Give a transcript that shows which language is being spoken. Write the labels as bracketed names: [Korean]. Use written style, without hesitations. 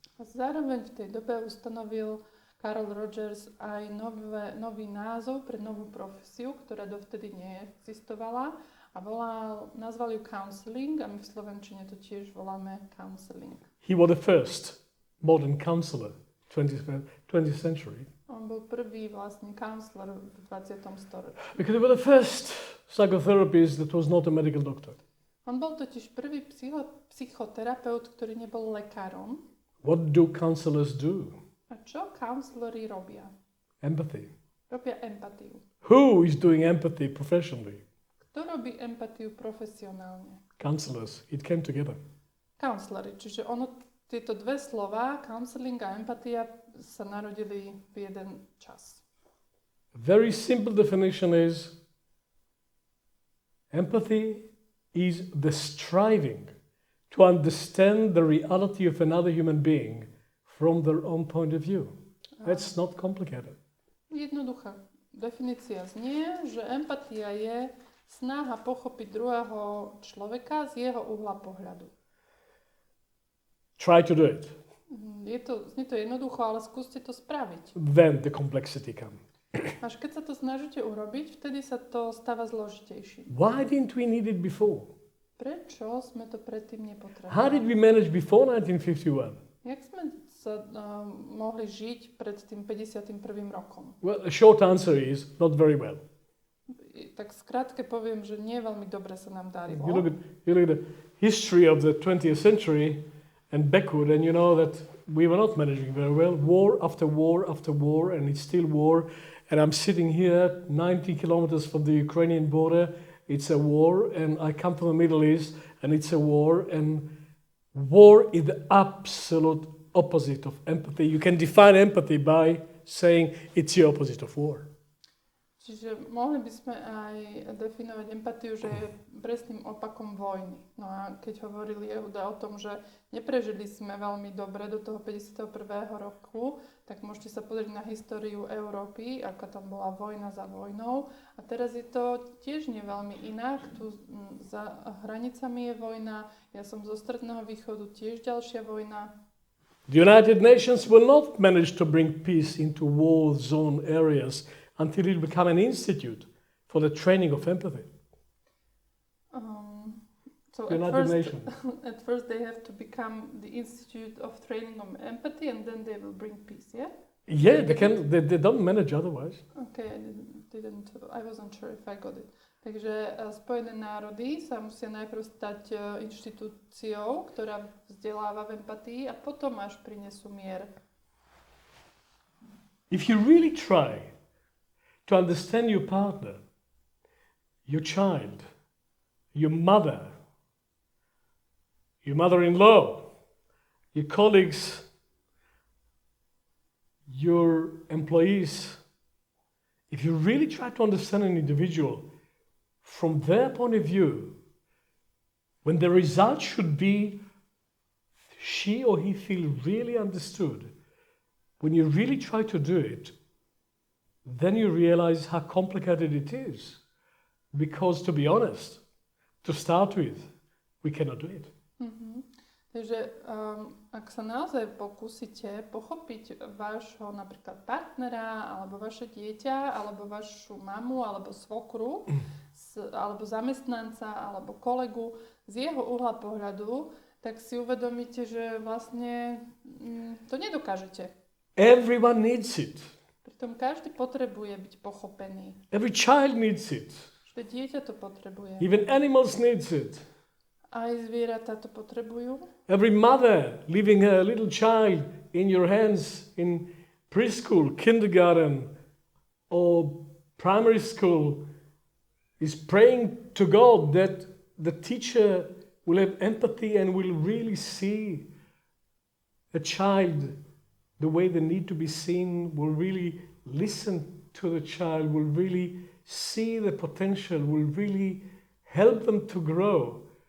[Slovak] A zároveň v tej dobe ustanovil Carl Rogers aj nový názov pre novú profesiu, ktorá dovtedy neexistovala a nazval ju counseling a my v slovenčine to tiež voláme counseling. [English] He was the first modern counselor, 20th century. [Slovak] On bol prvý vlastne counselor v 20. storočí. [English] Because he was the first psychotherapist that was not a medical doctor. [Slovak] On bol totiž prvý psychoterapeut, ktorý nebol lekárom. [English] What do counselors do? [Slovak] A čo counselori robia? [English] Empathy. [Slovak] Robia empatiu. [English] Who is doing empathy professionally? [Slovak] Kto robí empatiu profesionálne? [English] Counselors. It came together. [Slovak] Counselori, čiže tieto dve slova, counseling a empatia, sa narodili v jeden čas. [English] A very simple definition is empathy is the striving to understand the reality of another human being from their own point of view. That's not complicated. [Slovak] Jednoduchá definícia znie, že empatia je snaha pochopiť druhého človeka z jeho uhla pohľadu. [English] Try to do it. [Slovak] Znie to jednoducho, ale skúste to spraviť. [English] Then the complexity comes. [Slovak] Až keď sa to snažíte urobiť, vtedy sa to stáva zložitejším. [English] Why didn't we need it before? [Slovak] Prečo sme to predtým nepotrebovali? [English] How did we manage before 1951? [Slovak] Jak sme sa mohli žiť pred tým 51. rokom? [English] Well, the short answer is not very well. [Slovak] Tak skrátke poviem, že nie veľmi dobre sa nám darilo. [English] You look at the history of the 20th century and backward, and you know that we were not managing very well. War after war after war, and it's still war. And I'm sitting here 90 kilometers from the Ukrainian border. It's a war, and I come from the Middle East, and it's a war, and war is the absolute opposite of empathy. You can define empathy by saying it's the opposite of war. [Slovak] Čiže mohli by sme aj definovať empatiu, že je presným opakom vojny. No a keď hovorili Jehuda o tom, že neprežili sme veľmi dobre do toho 51. roku, tak môžete sa pozrieť na históriu Európy, ako tam bola vojna za vojnou. A teraz je to tiež nie veľmi inak. Tu za hranicami je vojna. Ja som zo Stredného východu, tiež ďalšia vojna. [English] The United Nations will not manage to bring peace into war zone areas until it become an institute for the training of empathy. So United Nations. at first they have to become the Institute of Training of Empathy and then they will bring peace, yeah? Yeah, they don't manage otherwise. Okay, I wasn't sure if I got it. [Slovak] Takže Spojené národy sa musia najprv stať inštitúciou, ktorá vzdeláva v empatii a potom až prinesú mier. [English] If you really try to understand your partner, your child, your mother-in-law, your colleagues, your employees, if you really try to understand an individual from their point of view, when the result should be she or he feel really understood, when you really try to do it, then you realize how complicated it is. Because to be honest, to start with, we cannot do it. Mm-hmm. [Slovak] Takže ak sa naozaj pokúsite pochopiť vášho napríklad partnera, alebo vaše dieťa, alebo vašu mamu, alebo svokru, alebo zamestnanca, alebo kolegu z jeho uhla pohľadu, tak si uvedomíte, že vlastne to nedokážete. [English] Everyone needs it. [Slovak] Pritom každý potrebuje byť pochopený. [English] Every child needs it. [Slovak] Každé dieťa to potrebuje. [English] Even animals needs it. [Slovak] Aj zvieratá to potrebujú. [English] Every mother leaving her little child in your hands in preschool, kindergarten or primary school is praying to God that the teacher will have empathy and will really see a child the way they need to be seen, will really listen to the child, will really see the potential, will really help them to grow.